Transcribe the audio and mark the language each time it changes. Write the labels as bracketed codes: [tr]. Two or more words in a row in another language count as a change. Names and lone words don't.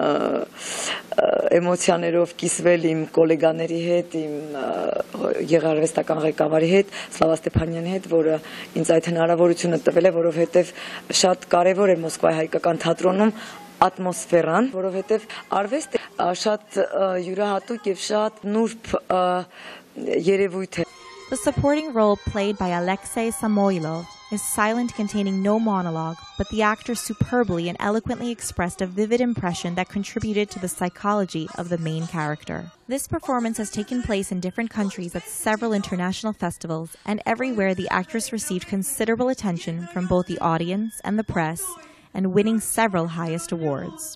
[hy] էմոցիաներով կիսվել իմ գոլեգաների հետ, իմ եղարվեստական ղեկավարի հետ, Slava Stepanyan-ի հետ, որը ինձ այդ հնարավորությունը տվել է, որովհետև շատ կարևոր է Մոսկվայի հայկական թատրոնում ատմոսֆերան, որովհետև արվեստը շատ յուրահատուկ եւ շատ նուրբ երևույթ է։ [en] The supporting role played by Alexei Samoilov is silent, containing no monologue, but the actor superbly and eloquently expressed a vivid impression that contributed to the psychology of the main character. This performance has taken place in different countries at several international festivals, and everywhere the actress received considerable attention from both the audience and the press, and winning several highest awards.